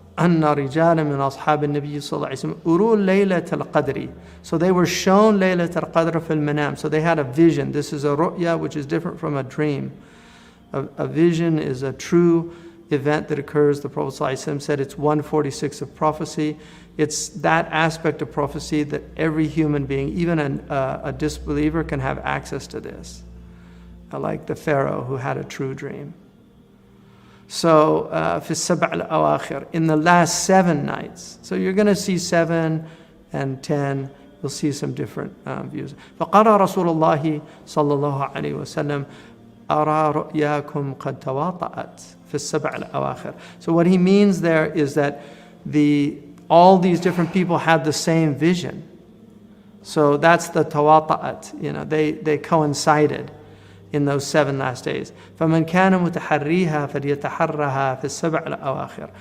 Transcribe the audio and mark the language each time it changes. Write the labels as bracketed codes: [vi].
[ar] أن رجالا من أصحاب النبي صلى الله عليه وسلم أروا ليلة القدر. [en] So they were shown [ar] ليلة القدر في المنام. [en] So they had a vision. This is a ru'ya, which is different from a dream. A vision is a true event that occurs. The Prophet ﷺ said it's 146 of prophecy. It's that aspect of prophecy that every human being, even a disbeliever, can have access to this. Like the Pharaoh who had a true dream. So, [ar] في السبع الأواخر, [en] in the last 7 nights. So you're going to see 7 and 10. You'll see some different views. [ar] فقال رسول الله صلى الله عليه وسلم أرى رؤياكم قد تواطأت في السبع الأواخر. [en] So what he means there is that all these different people had the same vision. So that's the tawaṭa'at. They coincided in those 7 last days. [ar] فَمَنْ كَانَ مُتَحَرِّيهَا فَلْيَتَحَرَّهَا فِي السَّبْعِ الْأَوَاخِرِ.